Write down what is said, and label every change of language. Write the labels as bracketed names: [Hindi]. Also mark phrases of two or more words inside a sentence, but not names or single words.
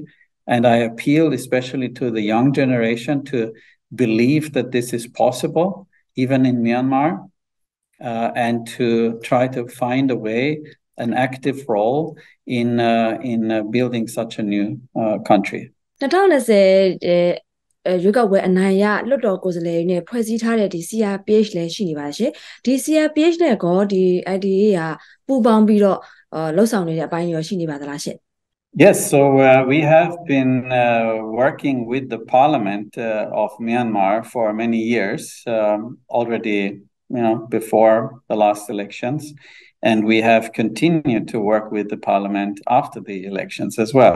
[English] And I appeal especially to the young generation to believe that this is possible, even in Myanmar, and to try to find a way, an active role in building such a new country. [Burmese] 2020 ရွေးကောက်ပွဲအနိုင်ရလွှတ်တော်ကိုယ်စားလှယ်တွေနဲ့ဖွဲ့စည်းထားတဲ့ဒီ CRPH လည်းရှိနေပါရှင်။ဒီ CRPH နဲ့ကောဒီ IDA ကပူးပေါင်းပြီးတော့လှုပ်ဆောင်နေတဲ့အပိုင်းရောရှိနေပါသလားရှင် [English] Yes, so we have been working with the Parliament of Myanmar for many years, already, before the last elections, and we have continued to work with the Parliament after the elections as well.